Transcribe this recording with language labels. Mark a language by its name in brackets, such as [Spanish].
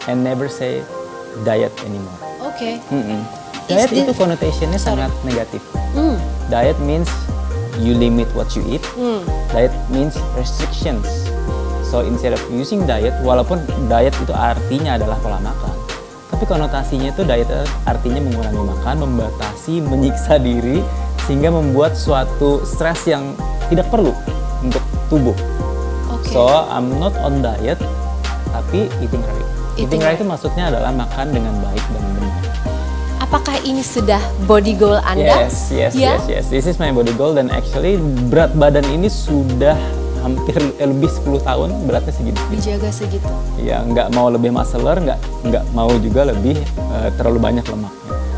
[English] I never say diet anymore. Okay. Diet Is [Indonesian] itu [English] this- [Indonesian] konotasinya sangat negatif. Mm. [English] Diet means you limit what you eat. Diet means restrictions. So instead of using diet, [Indonesian] walaupun diet itu artinya adalah pola makan, tapi konotasinya itu diet artinya mengurangi makan, membatasi, menyiksa diri, sehingga membuat suatu stres yang tidak perlu untuk tubuh. [English] Okay. So I'm not on diet, tapi eating right. Eating Eating right right. [Indonesian] itu maksudnya adalah makan dengan baik dan benar. Apakah ini sudah body goal Anda? [English] Yes. This is my body goal, [Indonesian] dan actually berat badan ini sudah hampir lebih 10 tahun beratnya segini. Dijaga segitu. Ya, nggak mau lebih muscular, nggak mau juga lebih terlalu banyak lemaknya.